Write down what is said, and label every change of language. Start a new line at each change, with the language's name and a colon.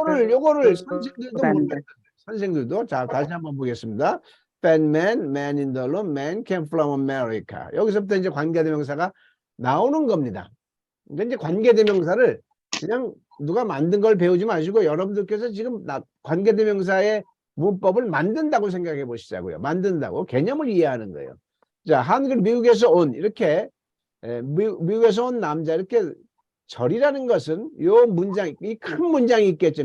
Korean: 요거를 선생들도 몰랐는데 선생들도 자 다시 한번 보겠습니다.
English: Fat man, man in the room, man came from America.
Korean: 여기서부터 이제 관계대명사가 나오는 겁니다. 그러니까 이제 관계대명사를 그냥 누가 만든 걸 배우지 마시고 여러분들께서 지금 관계대명사의 문법을 만든다고 생각해 보시자고요. 만든다고 개념을 이해하는 거예요. 자, 한글 미국에서 온 이렇게 미국에서 온 남자 이렇게 절이라는 것은 요 문장 이 큰 문장이 있겠죠.